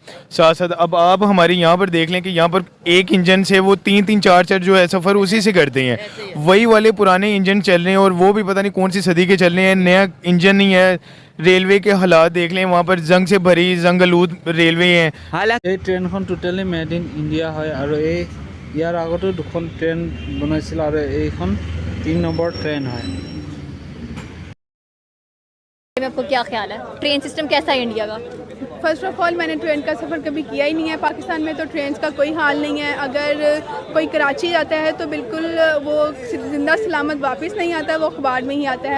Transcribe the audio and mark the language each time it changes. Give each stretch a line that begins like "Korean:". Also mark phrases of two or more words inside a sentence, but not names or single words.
Hindi: साथ साथ अब आप हमारे यहाँ पर देख लें कि यहाँ पर एक इंजन से वो 3-3 4-4 जो है सफ़र उसी से करते हैं। वही वाले पुराने इंजन चल रहे हैं और वो भी पता नहीं कौन सी सदी के चल रहे हैं, नया इंजन नहीं है। रेलवे के हालात देख लें, वहाँ पर जंग से भरी जंग आलूद रेलवे हैं।
Assamese: এই ট্ৰেইনখন
English: totally made in India
Assamese: হয় আৰু ইয়াৰ আগতো 2খন ট্ৰেইন বনাইছিল আৰু এইখন 3 নম্বৰ ট্ৰেইন হয়।
Hindi: में आपको क्या ख्याल है, ट्रेन सिस्टम कैसा है इंडिया का?
English: first of all
Hindi: मैंने ट्रेन का सफ़र कभी किया ही नहीं है। पाकिस्तान में तो ट्रेन का कोई हाल नहीं है। अगर कोई कराची जाता है तो बिल्कुल वो जिंदा सलामत वापस नहीं आता, वो अखबार में ही आता है।